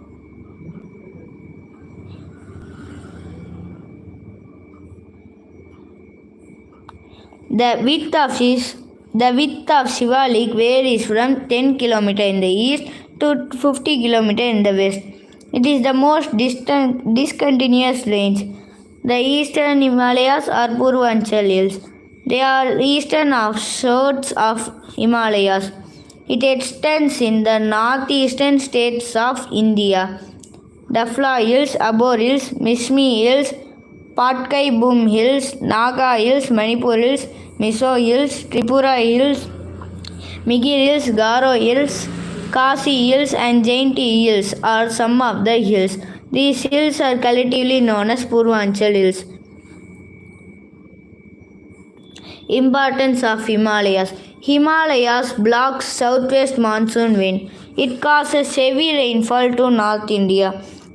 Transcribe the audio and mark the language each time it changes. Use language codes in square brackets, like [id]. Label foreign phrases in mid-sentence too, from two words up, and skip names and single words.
[en] The width of Shivalik varies from 10 km in the east to 50 km in the west. It is the most discontinuous range. The Eastern Himalayas are Purvanchal Hills. They are eastern offshoots of Himalayas. It extends in the northeastern states of India. Dafla Hills, Abor Hills, Mishmi Hills, Patkai Boom Hills, Naga Hills, Manipur Hills, Mizo Hills, Tripura Hills, Migir Hills, Garo Hills, Khasi Hills, and Jainti Hills are some of the hills. These hills are collectively known as Purvanchal Hills. Importance of Himalayas. Himalayas blocks southwest monsoon wind. It causes heavy rainfall to North India.